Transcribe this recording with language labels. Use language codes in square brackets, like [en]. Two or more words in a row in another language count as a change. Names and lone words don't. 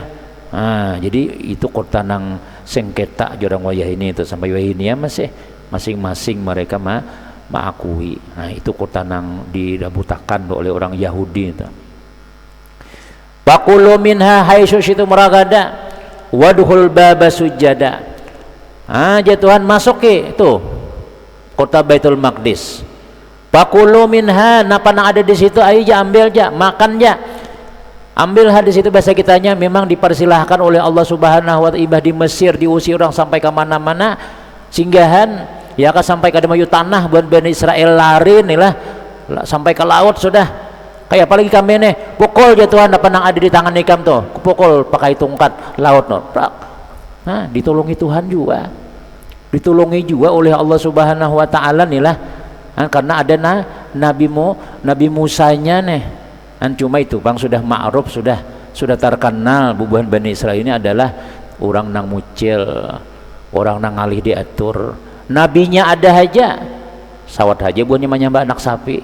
[bjn] Jadi itu kota nang sengketa jorang wayah ini itu sampai wayah ini ya masing-masing mereka mengakui. Nah itu kota nang didabutakan oleh orang Yahudi itu. [ar] فكلوا منها حيث شئتم رغدا وادخلوا الباب سجدا. [bjn] Ya Tuhan masuk tuh kota Baitul Maqdis. [ar] فكلوا منها [bjn] napa nang ada di situ ayo ja ambil ja makan ja. Ambil hadis itu bahasa kitanya memang dipersilahkan oleh Allah [ar] سبحانه وتعالى [bjn] di Mesir diusir orang sampai ke mana-mana singgahan ya kan sampai ke mayu tanah buat Bani Israel lari nih lah sampai ke laut sudah kayak apalagi kami nih pukul ya Tuhan apa nang ada di tangan ikam tuh pukul pakai tongkat laut no. Ditolongi Tuhan juga ditolongi juga oleh Allah [ar] سبحانه وتعالى [bjn] nih lah karena ada Nabi Musanya nih. Cuma itu bang sudah ma'ruf sudah terkenal bubuhan Bani Israel ini adalah orang nang mucil, orang nang ngalih diatur. Nabinya ada aja sawat aja buahnya menyembah anak sapi.